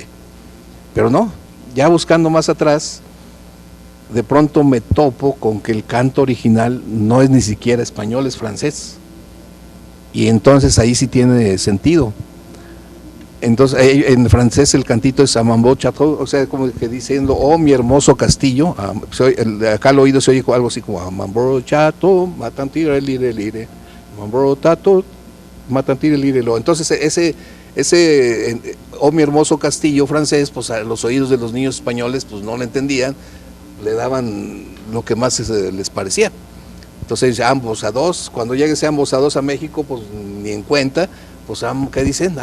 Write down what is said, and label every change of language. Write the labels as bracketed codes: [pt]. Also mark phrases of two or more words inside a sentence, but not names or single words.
[es] Pero no, ya buscando más atrás, de pronto me topo con que el canto original no es ni siquiera español, es francés. Y entonces ahí sí tiene sentido. Entonces en francés el cantito es [fr] Amambo Chateau, [es] o sea, como que diciendo, oh mi hermoso castillo. Acá al oído se oye algo así como [fr] Amambo Chateau, matantire lire lire, Amambo Chateau, matantire lire lo. [es] Entonces ese oh mi hermoso castillo francés, pues a los oídos de los niños españoles pues no lo entendían, le daban lo que más les parecía. Entonces ambos a dos, cuando llegue ese ambos a dos a México, pues ni en cuenta, pues ¿qué dicen?